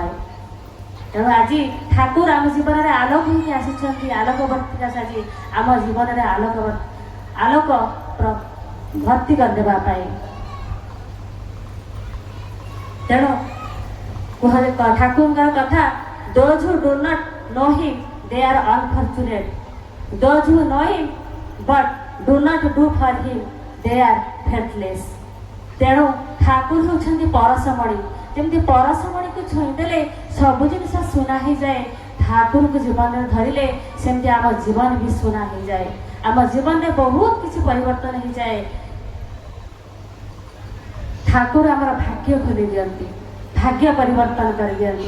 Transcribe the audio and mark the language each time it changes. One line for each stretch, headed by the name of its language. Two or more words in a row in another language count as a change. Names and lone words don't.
Odia: ତେଣୁ ଆଜି ଠାକୁର ଆମ ଜୀବନରେ ଆଲୋକ ହେଇକି ଆସିଛନ୍ତି, ଆଲୋକ ବର୍ତ୍ତିକା ସାଜି ଆମ ଜୀବନରେ ଆଲୋକ ଭର୍ତ୍ତି କରିଦେବା ପାଇଁ। ତେଣୁ କୁହାଯାଏ ଠାକୁରଙ୍କର କଥା
English: those who do not know him they are unfortunate, those who know him but do not do for him they are faithless।
Odia: ତେଣୁ ଠାକୁର ହେଉଛନ୍ତି ପରଶମଣି। ଯେମିତି ପରଶମଣିକୁ ଛୁଇଁଦେଲେ ସବୁ ଜିନିଷ ସୁନା ହେଇଯାଏ, ଠାକୁରଙ୍କୁ ଜୀବନରେ ଧରିଲେ ସେମିତି ଆମ ଜୀବନ ବି ସୁନା ହେଇଯାଏ। ଆମ ଜୀବନରେ ବହୁତ କିଛି ପରିବର୍ତ୍ତନ ହେଇଯାଏ। ଠାକୁର ଆମର ଭାଗ୍ୟ ଖୋଲି ଦିଅନ୍ତି, ଭାଗ୍ୟ ପରିବର୍ତ୍ତନ କରିଦିଅନ୍ତି।